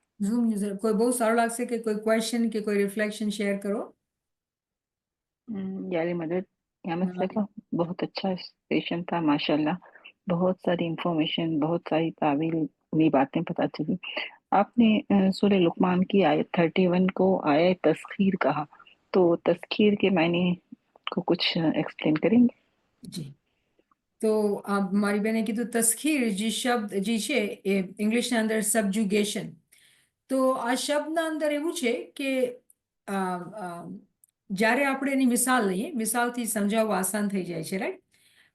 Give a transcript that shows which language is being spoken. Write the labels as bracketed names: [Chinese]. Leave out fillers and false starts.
[Gujarati] Zoom user કોઈ બહુ સારું લાગશે કે કોઈ ક્વેશ્ચન કે કોઈ રિફ્લેક્શન શેર કરો. यारी मदद यामत हाँ. [Hindi] साहबा, बहुत अच्छा सेशन था माशाल्लाह। बहुत सारी इंफॉर्मेशन, बहुत सारी तावील बातें पता चली। आपने सूरह लुकमान की आयत 31 को आयत तस्खीर कहा, तो तस्खीर के मायने को कुछ एक्सप्लेन करेंगे? [Gujarati] જી તો મારી બેને કીધું તસ્ખીર જે શબ્દ જે છે એ ઇંગ્લિશના અંદર સબજુગેશન. તો આ શબ્દના અંદર એવું છે કે જ્યારે આપણે એની મિસાલ લઈએ, મિસાલથી સમજાવવું આસાન થઈ જાય છે, રાઈટ.